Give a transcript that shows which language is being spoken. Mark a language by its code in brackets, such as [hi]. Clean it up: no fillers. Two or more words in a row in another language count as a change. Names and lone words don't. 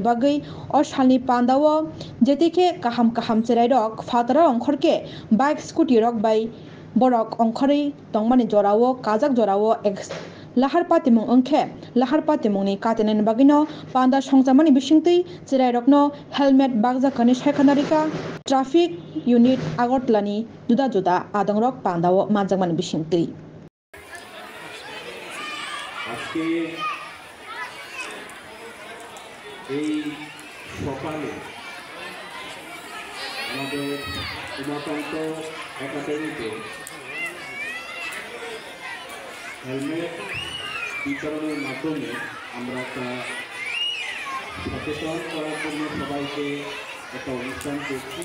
[trp] bagi o salni pandao jetike kaham cherai rok fatara ongkhorke [en] bike scooty [trp] rok bai borok ongkhori tongmani jorao kajak jorao lahar pati mung ongkhe lahar pati mungni katinani bagino panda songsamani bisingtui cherai rokno helmet bagjakani saikhanarika [en] traffic unit [trp] Agartalani juda adongrok pandao manjakmani bisingtui [bn] আজকে এই সকালে আমাদের উমাকান্ত একাডেমিতে হেলমেট বিতরণের মাধ্যমে আমরা একটা সচেতন করার জন্য সবাইকে একটা অনুষ্ঠান করছি।